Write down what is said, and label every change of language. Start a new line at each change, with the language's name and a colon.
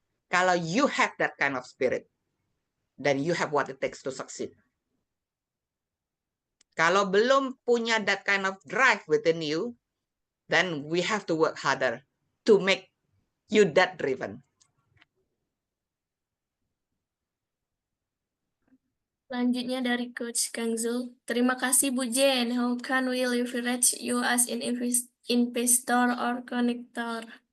Indonesian: Kalau
English: you have that kind of spirit, then you have what it takes to succeed.
Indonesian: Kalau belum punya
English: that kind of drive within you, then we have to work harder to make you that driven.
Indonesian: Selanjutnya dari Coach Kang Zul. Terima kasih Bu Jen.
English: How can we leverage you as an investor or connector?